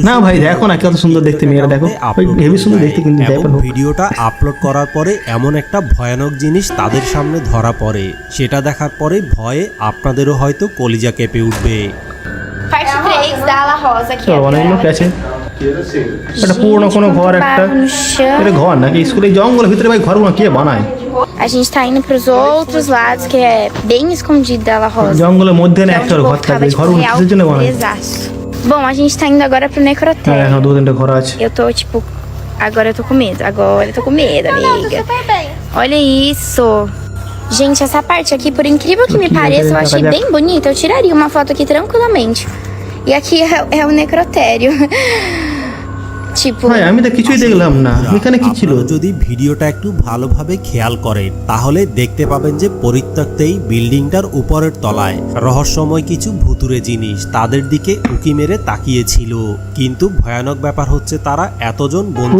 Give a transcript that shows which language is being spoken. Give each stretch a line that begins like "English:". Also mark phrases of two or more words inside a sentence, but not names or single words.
Bangla: না ভাই দেখো না কত সুন্দর দেখতে মেয়েরা, দেখো হেবি সুন্দর দেখতে, কিন্তু এবং দেখো ভিডিওটা আপলোড করার পরে এমন একটা ভয়ানক জিনিস তাদের সামনে ধরা পড়ে, সেটা দেখার পরে ভয়ে আপনাদেরও হয়তো কলিজা কেঁপে উঠবে।
Portuguese: Parte 3 da Ala Rosa, que
Bangla: চলো অনেক লোক আছে। একটা পুরোনো কোনো ঘর, একটা
Portuguese: barro no chão.
Bangla: এটা ঘর নাকি স্কুলে জঙ্গলের ভিতরে ভাই ঘরগুলো কে বানায়?
Portuguese: A gente tá indo pros outros lados, que é bem escondido da La Rosa.
Bangla: জঙ্গলের মধ্যে না
Portuguese: Que é
Bangla: একটা
Portuguese: onde
Bangla: ঘর
Portuguese: colocava,
Bangla: থাকবে,
Portuguese: tipo,
Bangla: ঘরগুলো
Portuguese: real
Bangla: কিসের জন্য বানায়?
Portuguese: presaço. Bom, a gente tá indo agora pro
Bangla: হ্যাঁ
Portuguese: necrotério.
Bangla: হ্যাঁ, দু তিনটা ঘর আছে।
Portuguese: Eu tô, tipo, agora eu tô com medo. Agora eu tô com medo, amiga. Olha isso. Gente, essa parte aqui, por incrível que me Aqui, pareça, eu cadê? achei Cadê? bem bonita. Eu tiraria uma foto aqui tranquilamente. E aqui é o necrotério. Tipo,
Bangla: ভাই আমি তো কিছুই দেখলাম না, এখানে কি ছিল? আপনারা যদি ভিডিওটা একটু ভালোভাবে খেয়াল করেন তাহলে দেখতে পাবেন যে পরিত্যক্ত এই বিল্ডিংটার উপরের তলায় রহস্যময় কিছু ভুতুরে জিনিস তাদের দিকে উকি মেরে তাকিয়েছিল। কিন্তু ভয়ানক ব্যাপার হচ্ছে তারা এতজন বন্ধু